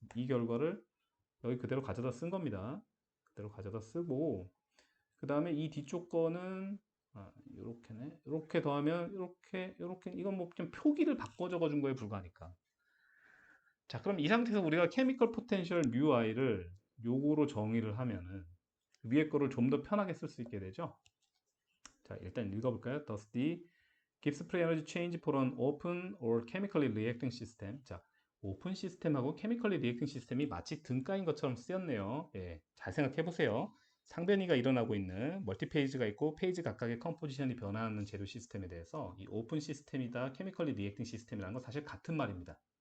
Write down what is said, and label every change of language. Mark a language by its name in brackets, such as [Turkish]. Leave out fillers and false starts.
[Korean] 이 결과를 여기 그대로 가져다 쓴 겁니다. 그대로 가져다 쓰고 그 다음에 이 뒤쪽 거는 요렇게네. 이렇게 더하면 이렇게 이건 뭐 좀 표기를 바꿔 적어준 거에 불과하니까. 자, 그럼 이 상태에서 우리가 케미컬 포텐셜 뮤 i를 요거로 정의를 하면은 위에 거를 좀 더 편하게 쓸 수 있게 되죠. 자, 일단 읽어볼까요? [English] Thus the Gibbs free energy change for an open or chemically reacting system. [Korean] 자, 오픈 시스템하고 chemically reacting 시스템이 마치 등가인 것처럼 쓰였네요. 예, 잘 생각해 보세요. 상변이가 일어나고 있는 멀티 페이지가 있고 페이지 각각의 컴포지션이 변화하는 재료 시스템에 대해서 이 오픈 시스템이다, chemically reacting 시스템이라는 건 사실 같은 말입니다.